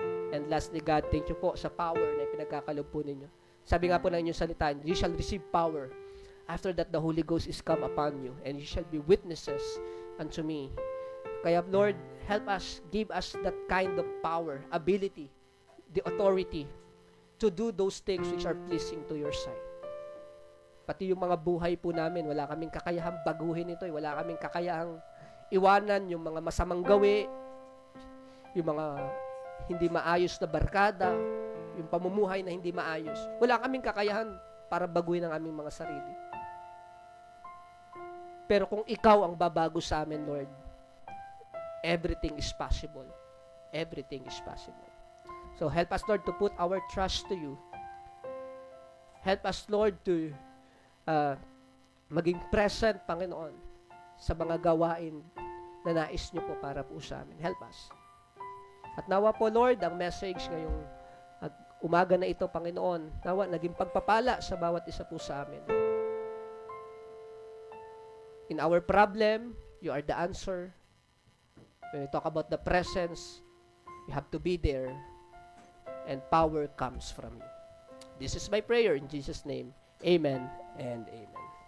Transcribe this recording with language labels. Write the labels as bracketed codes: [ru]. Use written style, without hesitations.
[en] And lastly, God, thank you [tl] po sa power na pinagkakalob po ninyo. Sabi nga po ng inyong salita, [en] you shall receive power. After that, the Holy Ghost is come upon you, and you shall be witnesses unto me. Kaya, Lord, help us, give us that kind of power, ability, the authority to do those things which are pleasing to your sight. [tl] Pati yung mga buhay po namin, wala kaming kakayahang baguhin ito. Wala kaming kakayahang iwanan yung mga masamang gawi, yung mga hindi maayos na barkada, yung pamumuhay na hindi maayos. Wala kaming kakayahan para baguhin ang aming mga sarili. Pero kung ikaw ang babago sa amin, Lord, [en] everything is possible. Everything is possible. So help us, Lord, to put our trust to you. Help us, Lord, to [tl] maging present, Panginoon, sa mga gawain na nais niyo po para po sa amin. [en] Help us. [tl] At nawa po, Lord, ang message ngayong umaga na ito, Panginoon, nawa naging pagpapala sa bawat isa po sa amin. [en] In our problem, you are the answer. When we talk about the presence, you have to be there, and power comes from you. This is my prayer in Jesus' name. Amen and amen.